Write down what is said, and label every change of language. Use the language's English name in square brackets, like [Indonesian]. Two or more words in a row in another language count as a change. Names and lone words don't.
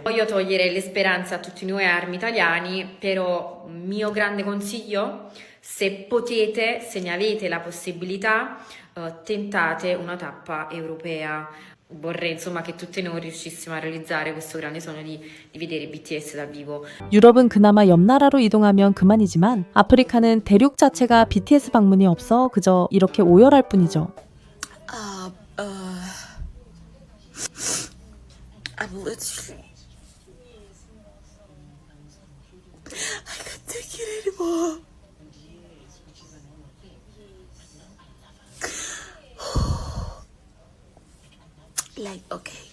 [Italian] Voglio togliere le speranze a tutti noi armi italiani, però mio grande consiglio, se potete, se ne avete la possibilità, tentate una tappa europea. Vorrei insomma che tutti noi riuscissimo a realizzare questo grande sogno di vedere BTS dal vivo. [Korean] 유럽은 그나마 옆 나라로 이동하면 그만이지만 아프리카는 대륙 자체가 BTS 방문이 없어 그저 이렇게 오열할 뿐이죠. [English] I'm literally, I can't take it anymore. Like, okay.